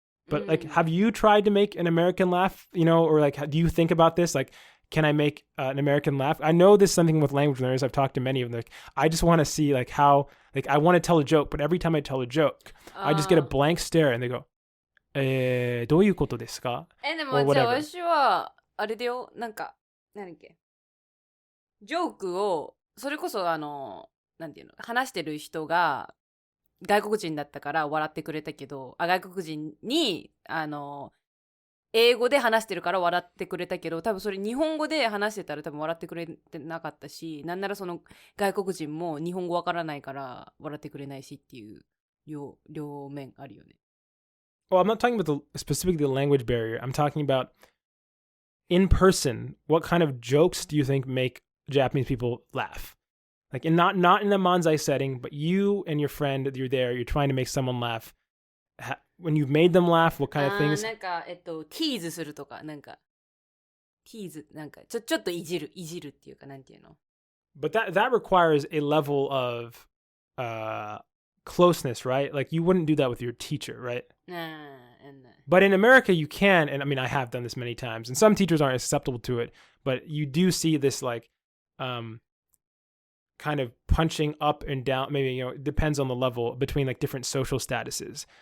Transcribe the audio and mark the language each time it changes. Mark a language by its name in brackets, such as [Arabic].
[English] But like, have you tried to make an American laugh? You know, or like, do you think about this? Like, can I make an American laugh? I know this is something with language learners. I've talked to many of them. Like, I just want to see like how, like, I want to tell a joke, but every time I tell a joke, I just get a blank stare and they go, [Japanese] どういうことですか? でもじゃあ私はあれだよ、なんか何だっけ、ジョークをそれこそなんていうの、話してる人が外国人だったから笑ってくれたけど、外国人に英語で話してるから笑ってくれたけど、多分それ日本語で話してたら多分笑ってくれてなかったし、なんならその外国人も日本語わからないから笑ってくれないしっていう両面あるよね。 [English] Well, I'm not talking about specifically the language barrier. I'm talking about in person. What kind of jokes do you think make Japanese people laugh? Like, not in a manzai setting, but you and your friend, you're there, you're trying to make someone laugh. When you've made them laugh, what kind of things? [Japanese] なんかティーズするとか、なんかティーズ、なんかちょっといじるっていうか、なんていうの? [English] But that requires a level of closeness, right? Like, you wouldn't do that with your teacher, right? But in America, you can, and I mean, I have done this many times, and some teachers aren't acceptable to it, but you do see this, like, kind of punching up and down, maybe, you know, it depends on the level between, like, different social statuses.